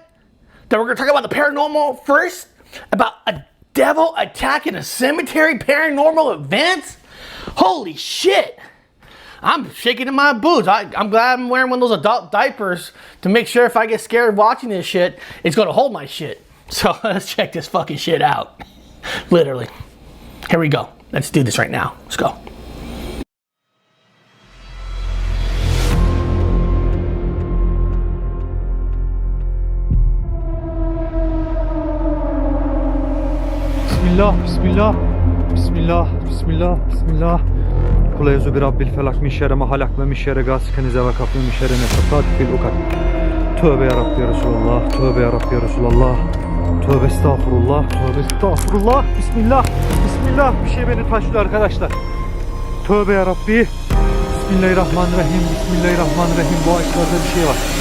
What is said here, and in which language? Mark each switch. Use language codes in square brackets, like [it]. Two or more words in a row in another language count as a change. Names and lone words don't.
[en] That we're going to talk about the paranormal first? About a devil attacking a cemetery paranormal event? Holy shit! I'm shaking in my boots. I'm glad I'm wearing one of those adult diapers to make sure if I get scared watching this shit, it's gonna hold my shit. So let's check this fucking shit out. Literally. Here we go. Let's do this right now. Let's go. [ar] Bismillah, bismillah, bismillah, bismillah, bismillah. قل أعوذ برب الفلق من شر ما خلق ومن شر غاسق إذا وقب ومن شر النفاثات في العقد. [tr] Tövbe [ar] يا رب يا رسول الله, [tr] tövbe [ar] يا رب يا رسول الله. [tr] Tövbe estağfurullah, tövbe estağfurullah. Bismillah, bismillah. Bir şey beni taşlıyor arkadaşlar. Tövbe [ar] يا رب. [tr] Bismillahirrahmanirrahim, bismillahirrahmanirrahim. Bu ağaçlarda bir şey var.